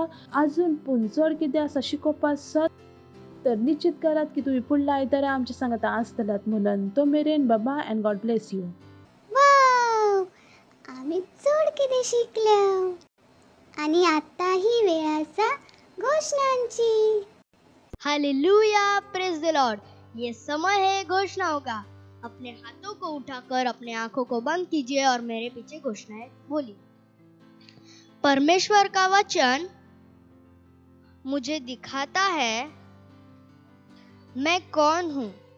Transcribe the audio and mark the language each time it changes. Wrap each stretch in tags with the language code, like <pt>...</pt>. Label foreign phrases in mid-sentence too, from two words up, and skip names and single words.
<kok>अजून पण चड कितें आसा शिकोवपा आसत तर निश्चित करात की तुम्ही पुढल्या आयतारा आमच्या सांगाता आसतलात म्हणून.</kok> <en>तो मेरेन बाबा and God bless you.</en> <kok>वाव, आम्ही चड कितें शिकल्या. आणि आता ही वेळ आसा घोषणांची.</kok> <hi>हालेलुया,</hi> <en>praise the Lord.</en> <hi>ये समय है घोषणाओं का. अपने हाथों को उठाकर अपने आंखों को बंद कीजिए और मेरे पीछे घोषणाएं बोलिए. परमेश्वर का वचन मुझे दिखाता है मैं कौन हूं.</hi>